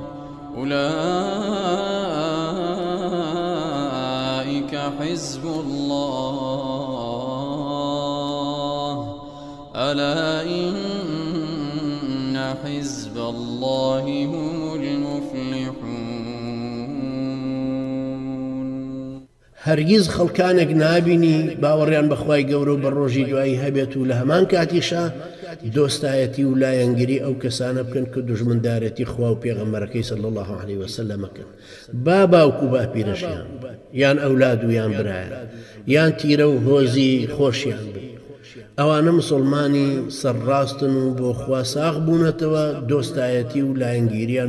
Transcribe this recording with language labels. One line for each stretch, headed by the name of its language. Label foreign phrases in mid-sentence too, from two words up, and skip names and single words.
Arabic: أولئك حزب الله ألا إن حزب الله هم المفلحون.
Central Kurdish: هەرگیز خەڵکانێک نابینی باوەڕیان بەخوای گەورە و بە ڕۆژی دوایی هەبێت و لە هەمان کاتیشە دۆستایەتی و لایەنگری ئەو کەسانە بکەن کە دوژمندارەتی خوا و پێغەمبەرەکەی
Arabic: صلی الله عليه وسلم
Central Kurdish: بکەن با باوکو با پیرەشیان یان ئەولاد و یان برایە یان تیرە و هۆزی خۆشیان بن ئەوانە مسلمانی سەرڕاستن و بۆ خوا ساغ بوونەتەوە دۆستایەتی و لایەنگیریان